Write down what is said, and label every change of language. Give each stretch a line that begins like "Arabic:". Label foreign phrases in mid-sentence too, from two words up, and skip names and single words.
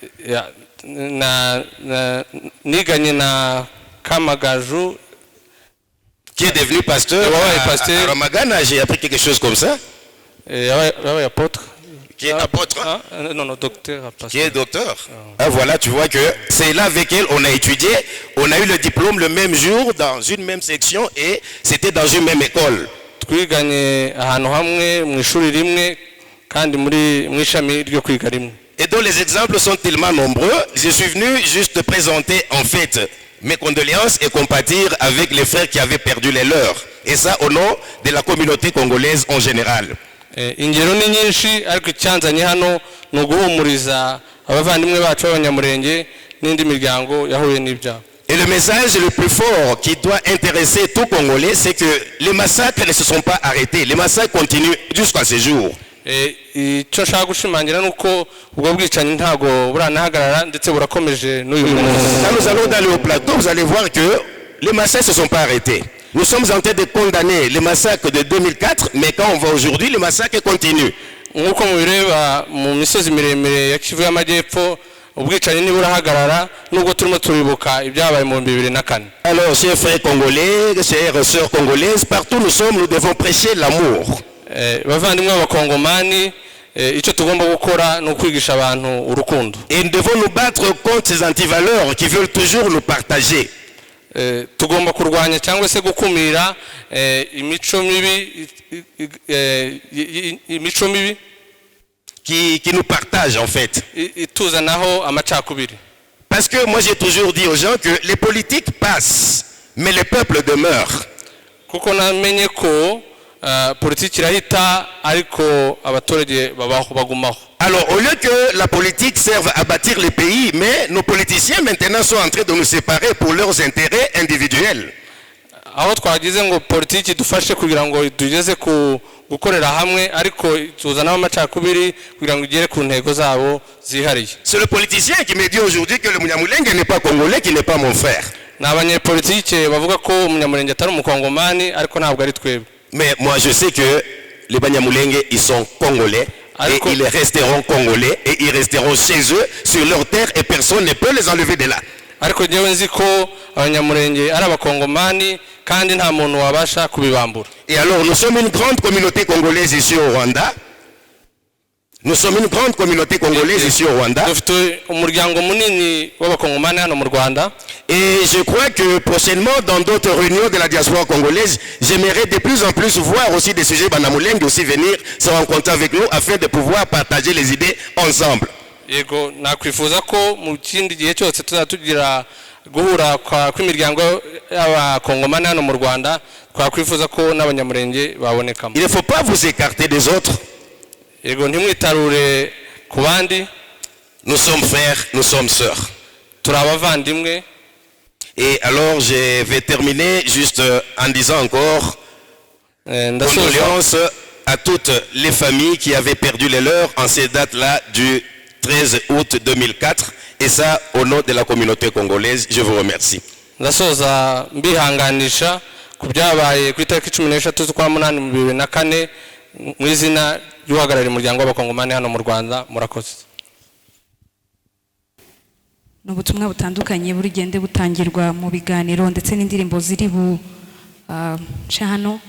French: Qui est devenu pasteur à Ramagana, j'ai appris quelque chose comme ça. qui est apôtre, non, docteur. qui est docteur. Ah, voilà, tu vois que c'est là avec elle on a étudié, on a eu le diplôme le même jour dans une même section et c'était dans une même école.
Kinyarwanda: twiganye ahantu hamwe mu ishuri rimwe kandi muri mu ishami ryo kwiga rimwe.
French: Et donc les exemples sont tellement nombreux, je suis venu juste présenter en fait mes condoléances et compatir avec les frères qui avaient perdu les leurs. Et ça au nom de la communauté congolaise en général.
Kinyarwanda: Ingero ni nyinshi ariko icyanzanye hano ni uguhumuriza abavandimwe bacu b'abanyamurenge n'indi miryango yahuye n'ibyaha.
French: Et le message le plus fort qui doit intéresser tout Congolais, c'est que les massacres ne se sont pas arrêtés. Les massacres continuent jusqu'à ce jour.
Kinyarwanda: Icyo nshaka gushimangira ni uko ubwo bwicanyi ntago buranahagarara ndetse burakomeje n'uyu munsi.
French: Quand nous allons d'aller au plateau, vous allez voir que les massacres ne se sont pas arrêtés. Nous sommes en train de condamner les massacres de 2004, mais quand on va aujourd'hui, les massacres continuent.
Kinyarwanda: Nk'uko mubireba mu misozi miremire ya Kivu y'Amajyepfo ubwicanyi ntiburahagarara nubwo turimo turibuka ibyabaye mu 2004.
French: Alors, chers frères congolais, chères sœurs congolaises, partout où nous sommes, nous devons prêcher l'amour.
Kinyarwanda: Bavandimwe b'abakongomani icyo tugomba gukora ni ukwigisha abantu urukundo.
French: Et nous devons nous battre contre ces antivaleurs qui veulent toujours nous partager.
Kinyarwanda: Tugomba kurwanya cyangwa se gukumira imico mibi
French: qui nous partagent en fait.
Kinyarwanda: Ituzanaho amacakubiri.
French: Parce que moi j'ai toujours dit aux gens que les politiques passent, mais le peuple demeure.
Kinyarwanda: Kuko namenye ko politiki irahita ariko abaturage babaho bagumaho.
French: Alors au lieu que la politique serve à bâtir les pays, mais nos politiciens maintenant sont en train de nous séparer pour leurs intérêts individuels.
Kinyarwanda: Aho twagize ngo politiki dufashe kugira ngo tugeze ku gukorera hamwe ariko tuzanaho amacakubiri kugira ngo igere ku ntego zabo zihariye.
French: C'est le politicien qui me dit aujourd'hui que le Munyamulenge n'est pas congolais, qui n'est pas mon frère.
Kinyarwanda: N'abanyepolitike bavuga ko umunyamurenge atari umukongomani ariko ntabwo ari twebwe.
French: Mais moi je sais que les Banyamulenge ils sont congolais. Et ils resteront congolais et ils resteront chez eux sur leur terre et personne ne peut les enlever de là.
Kinyarwanda: Ariko nyewe nzi ko abanyamurenge ari abakongomani kandi nta muntu wabasha kubibambura.
French: Et alors nous sommes une grande communauté congolaise ici au Rwanda. Nous sommes une grande communauté congolaise ici au Rwanda. Et je crois que prochainement, dans d'autres réunions de la diaspora congolaise, j'aimerais de plus en plus voir aussi des sujets Banyamulenge aussi venir se rencontrer avec nous afin de pouvoir partager les idées ensemble.
Kinyarwanda: Yego nakwifuza ko mu kindi gihe cyose tuzatugira guhura kw'imiryango y'abakongomani hano mu Rwanda twakwifuza ko n'abanyamurenge babonekamo.
French: Il ne faut pas vous écarter des autres.
Kinyarwanda: Yego ntimwitarure ku bandi.
French: Nous sommes frères, nous sommes sœurs.
Kinyarwanda: Turabavandimwe.
French: Et alors je vais terminer juste en disant encore condoléances à toutes les familles qui avaient perdu les leurs en ces dates-là du 13 août 2004 et ça au nom de la communauté congolaise. Je vous remercie.
Kinyarwanda: Ndasoza mbihanganisha ku byabaye ku itariki 13 z'ukwa munani mu 2004 mu izina ry'uhagarariye umuryango w'abakongomani hano mu Rwanda. Murakoze. N'ubutumwa butandukanye burigende butangirwa mu biganiro ndetse n'indirimbo ziri hano.